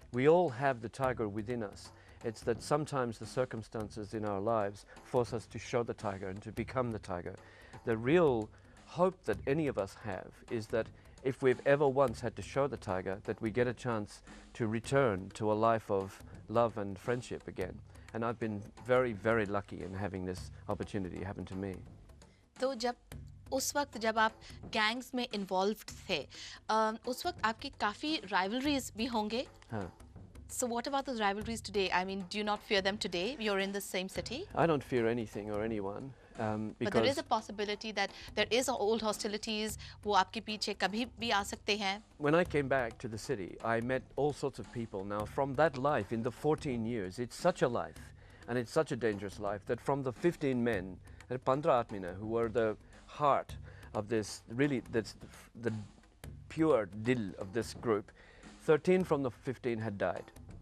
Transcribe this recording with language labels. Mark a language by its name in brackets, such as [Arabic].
[English] We all have the tiger within us. It's that sometimes the circumstances in our lives force us to show the tiger and to become the tiger. The real hope that any of us have is that if we've ever once had to show the tiger, that we get a chance to return to a life of love and friendship again. And I've been very, very lucky in having this opportunity happen to me. [Hindi] तो उस वक्त जब आप gangs में involved थे, उस वक्त आपकी काफ़ी rivalries भी होंगे. हाँ. [English] So what about those rivalries today? I mean, do you not fear them today? You're in the same city? I don't fear anything or anyone. But there because is a possibility that there is old hostilities. [Hindi] वो आपके पीछे कभी भी आ सकते हैं. [English] when I came back to the city, I met all sorts of people. Now, from that life, in the 14 years, it's such a life, and it's such a dangerous life, that from the 15 men, the 15 Atmina, who were the heart of this, really, that's the pure dil of this group, 13 from the 15 had died.